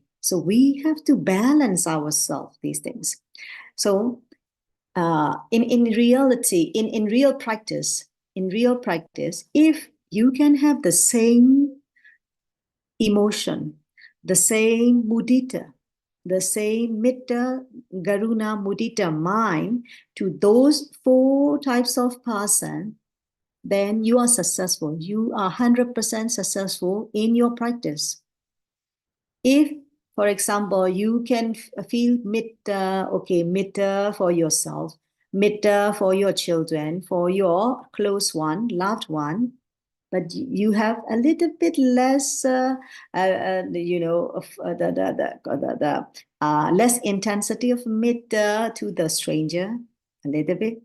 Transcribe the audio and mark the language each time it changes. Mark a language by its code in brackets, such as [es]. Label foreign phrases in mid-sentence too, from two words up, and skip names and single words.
[en] So we have to balance ourselves, these things. So in reality, in real practice, if you can have the same emotion, the same mudita, the same metta, garuna, mudita mind to those 4 types of person, then you are successful. You are 100% successful in your practice. If, for example, you can feel metta, okay, metta for yourself, metta for your children, for your close one, loved one, but you have a little bit less, less intensity of metta to the stranger, a little bit.